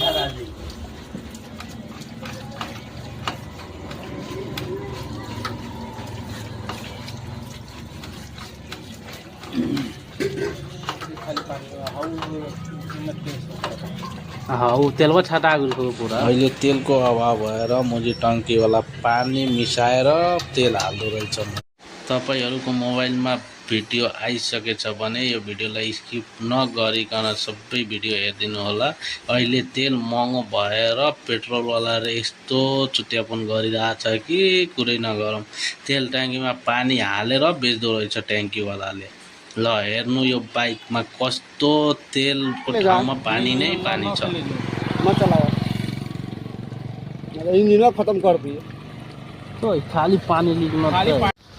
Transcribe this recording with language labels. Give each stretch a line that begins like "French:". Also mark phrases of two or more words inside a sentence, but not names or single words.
Hindi: हाँ वो तेलवा छटा गयो पूरा।
Nepali: अहिले तेलको अभाव भएर मुझे टंकी वाला पानी मिसाएर तेल हाल्दो रहेछ। तपाईहरुको मोबाइलमा भिडियो आइसकेछ भने यो भिडियोलाई स्किप नगरिकन सबै भिडियो हेरिदिनु होला। अहिले तेल महँगो भएर पेट्रोल वालाले यस्तो चुत्यापन गरिरहेछ कि कुरै नगरौँ। तेल ट्याङ्कीमा पानी हालेर बेच्दो रहेछ ट्याङ्की वालाले। ल हेर्नु यो बाइकमा कस्तो तेलको ठाउँमा पानी नै पानी छ।
Hindi: मत चलाओ, इंजन खत्म कर दिए। तो खाली पानी निकलना